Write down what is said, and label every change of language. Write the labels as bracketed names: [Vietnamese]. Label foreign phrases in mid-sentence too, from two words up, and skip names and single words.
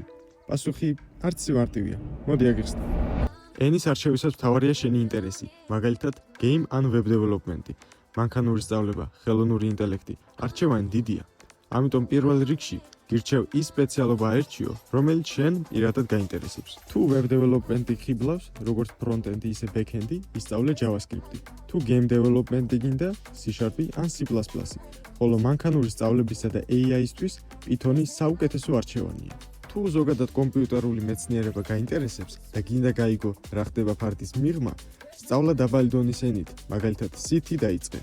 [Georgian] პასუხი არც მარტივია. მოდი აგიხსნათ. ენის არჩევისას მთავარია შენი ინტერესი, მაგალითად, game ან [English] web development-ი, [Georgian] მანქანური სწავლება, ხელოვნური ინტელექტი. არჩევანი დიდია. ამიტომ პირველ რიგში გირჩევ ის სპეციალობა აერჩიო, რომელიც შენ პირადად გაინტერესებს. თუ [English] web development-ი [Georgian] ხიბლავს, როგორც front-end-ი, ისე back-end-ი, ისწავლე JavaScript-ი. თუ [English] game development-ი [Georgian] გინდა, C# ან C++. ხოლო მანქანური სწავლებისა და AI-ისთვის Python-ი საუკეთესო არჩევანია. თუ ზოგადად კომპიუტერული მეცნიერება გაინტერესებს და გინდა გაიგო რა ხდება ფარდის მიღმა, სწავლა დაბალი დონის ენით, მაგალითად C-ით დაიწყე.